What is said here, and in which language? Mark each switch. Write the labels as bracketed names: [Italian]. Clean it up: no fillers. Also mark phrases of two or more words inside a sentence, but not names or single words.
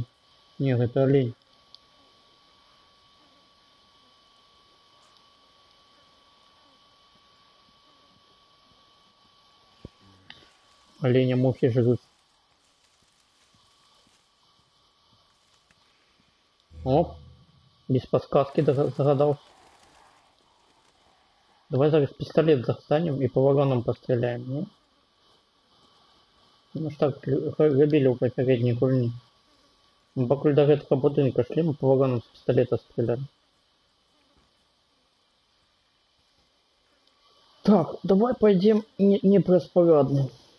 [Russian] Нет, это олень. Оленя мухи жрут. Оп. Без подсказки догадался. Давай зараз пистолет достанем и по вагонам постреляем, ну? [Belarusian] Ну ж так, габілі ў папярэдняй гульні. Мы пакуль до гэтага будынка шлі, мы [Russian] по вагонам [Belarusian] з пісталета стрелялі. [Russian] Так, давай пойдем не праз-парадны.